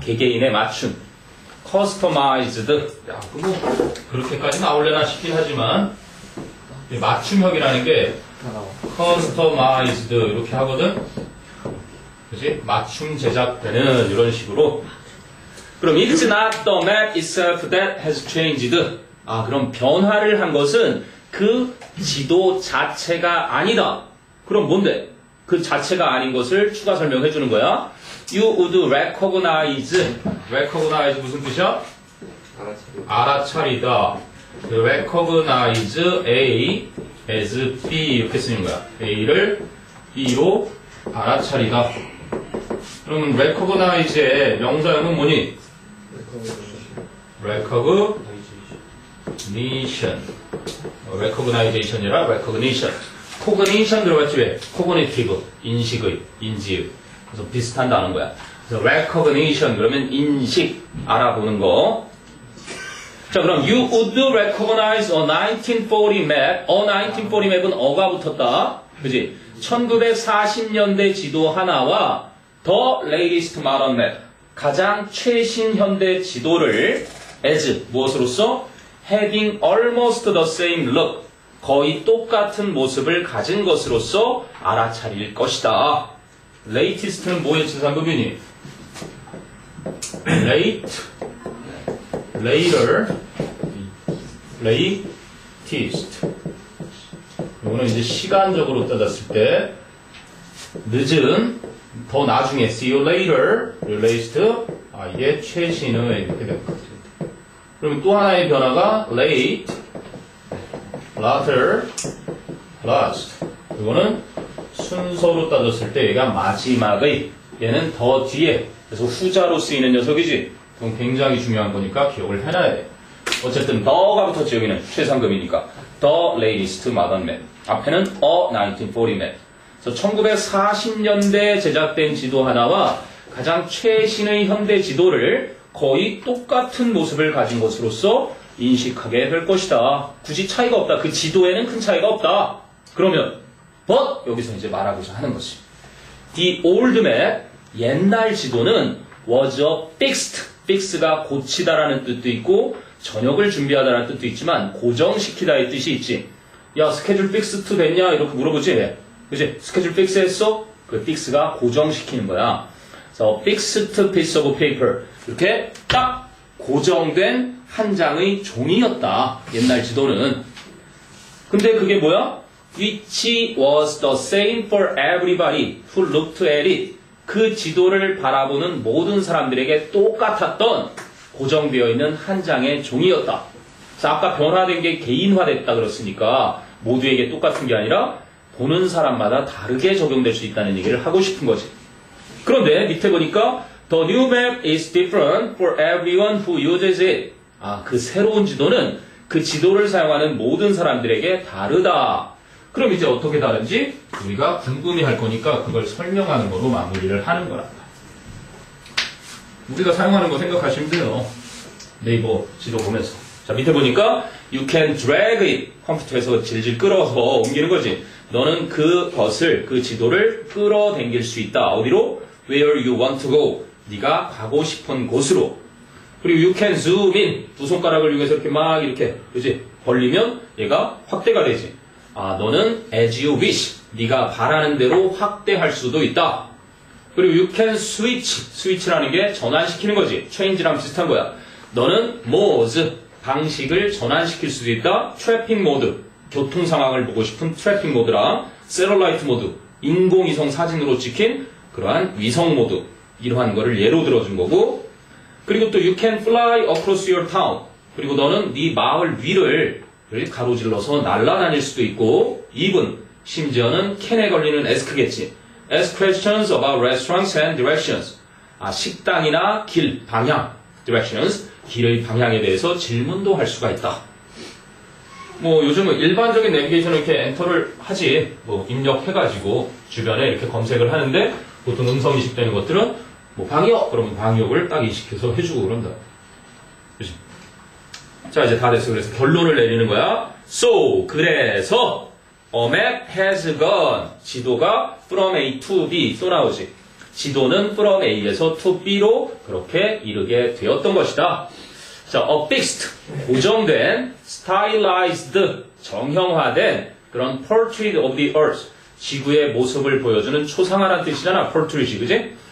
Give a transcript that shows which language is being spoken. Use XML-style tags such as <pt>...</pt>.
<ko>개개인에 맞춘. customized. 야, 그거 그렇게까지 나올려나 싶긴 하지만, 이 맞춤형이라는 게 customized 이렇게 하거든. 그치? 맞춤 제작되는 이런 식으로.</ko> <en>그럼 it's not the map itself that has changed.</en> <ko>아, 그럼 변화를 한 것은 그 지도 자체가 아니다. 그럼 뭔데? 그 자체가 아닌 것을 추가 설명해 주는 거야.</ko> <en>You would recognize.</en> <ko>recognize 무슨 뜻이야? 알아차리다. recognize A as B 이렇게 쓰는 거야. A를 B로 알아차리다. 그러면 recognize의 명사형은 뭐니? recognition. recognition이라 recognition. cognition 들어갔지 왜? cognitive. 인식의, 인지의. 그래서 비슷한 단어인 거야. 그래서 recognition 그러면 인식, 알아보는 거.</ko> <en>자, 그럼 you would recognize a 1940 map.</en> <ko>1940 map은 어가 붙었다. 그지? 1940년대 지도 하나와</ko> <en>the latest modern map.</en> <ko>가장 최신 현대 지도를 as 무엇으로써?</ko> <en>having almost the same look.</en> <ko>거의 똑같은 모습을 가진 것으로서 알아차릴 것이다. latest는 뭐의 지상급이니? late, later, latest. 이거는 이제 시간적으로 따졌을 때 늦은, 더 나중에 see you later, latest, 아 이게 최신의 이렇게 됐거든요. 그러면 또 하나의 변화가 late, later, last. 이거는 순서로 따졌을 때 얘가 마지막의, 얘는 더 뒤에, 그래서 후자로 쓰이는 녀석이지. 그건 굉장히 중요한 거니까 기억을 해놔야 돼. 어쨌든 the가 붙었지. 여기는 최상급이니까</ko> <en>the latest modern map. 앞에는 a 1940 map.</en> <ko>그래서 1940년대 제작된 지도 하나와 가장 최신의 현대 지도를 거의 똑같은 모습을 가진 것으로서 인식하게 될 것이다. 굳이 차이가 없다. 그 지도에는 큰 차이가 없다. 그러면 but 여기서 이제 말하고자 하는 것이</ko> <en>the old map,</en> <ko>옛날 지도는</ko> <en>was a fixed.</en> <ko>fix가 고치다라는 뜻도 있고 저녁을 준비하다라는 뜻도 있지만 고정시키다의 뜻이 있지. 야, 스케줄 픽스트 됐냐? 이렇게 물어보지. 그치? 스케줄 픽스 했어? 그 fix가 고정시키는 거야.</ko> <en>그래서 fixed piece of paper.</en> <ko>이렇게 딱 고정된 한 장의 종이였다. 옛날 지도는. 근데 그게 뭐야?</ko> <en>Which was the same for everybody who looked at it.</en> <ko>그 지도를 바라보는 모든 사람들에게 똑같았던 고정되어 있는 한 장의 종이였다. 그래서 아까 변화된 게 개인화됐다 그랬으니까 모두에게 똑같은 게 아니라 보는 사람마다 다르게 적용될 수 있다는 얘기를 하고 싶은 거지. 그런데 밑에 보니까</ko> <en>The new map is different for everyone who uses it.</en> <ko>아, 그 새로운 지도는 그 지도를 사용하는 모든 사람들에게 다르다. 그럼 이제 어떻게 다른지 우리가 궁금해할 거니까 그걸 설명하는 거로 마무리를 하는 거란다. 우리가 사용하는 거 생각하시면 돼요. 네이버 지도 보면서.</ko> <en>자,</en> <ko>밑에 보니까</ko> <en>You can drag it.</en> <ko>컴퓨터에서 질질 끌어서 옮기는 거지. 너는 그것을, 그 지도를 끌어당길 수 있다.</ko> <en>어디로? Where you want to go.</en> <ko>네가 가고 싶은 곳으로.</ko> <en>그리고 you can zoom in.</en> <ko>두 손가락을 이용해서 이렇게 막 이렇게, 그지? 벌리면 얘가 확대가 되지.</ko> <en>아, 너는 as you wish.</en> <ko>네가 바라는 대로 확대할 수도 있다.</ko> <en>그리고 you can switch.</en> <ko>switch라는 게 전환시키는 거지. change랑 비슷한 거야. 너는 modes. 방식을 전환시킬 수도 있다. 트래픽 모드. 교통 상황을 보고 싶은 트래픽 모드랑 세럴라이트 모드. 인공위성 사진으로 찍힌 그러한 위성 모드. 이러한 거를 예로 들어준 거고.</ko> <en>그리고 또 you can fly across your town.</en> <ko>그리고 너는 네 마을 위를 가로질러서 날아다닐 수도 있고. even 심지어는 can에 걸리는 ask겠지.</ko> <en>ask questions about restaurants and directions.</en> <ko>아, 식당이나 길, 방향, directions, 길의 방향에 대해서 질문도 할 수가 있다. 뭐 요즘은 일반적인 내비게이션을 이렇게 엔터를 하지. 뭐 입력해가지고 주변에 이렇게 검색을 하는데 보통 음성 인식되는 것들은 뭐 방역 그러면 방역을 딱 인식해서 해주고 그런다. 그치? 자, 이제 다 됐어. 그래서 결론을 내리는 거야.</ko> <en>So 그래서 a map has gone. 지도가 from A to B</en> <ko>또 나오지. 지도는 from A에서 to B로 그렇게 이르게 되었던 것이다. 자, a fixed, 고정된, stylized, 정형화된 그런</ko> <en>portrait of the earth,</en> <ko>지구의 모습을 보여주는 초상화란 뜻이잖아, portrait이, 그지?</ko>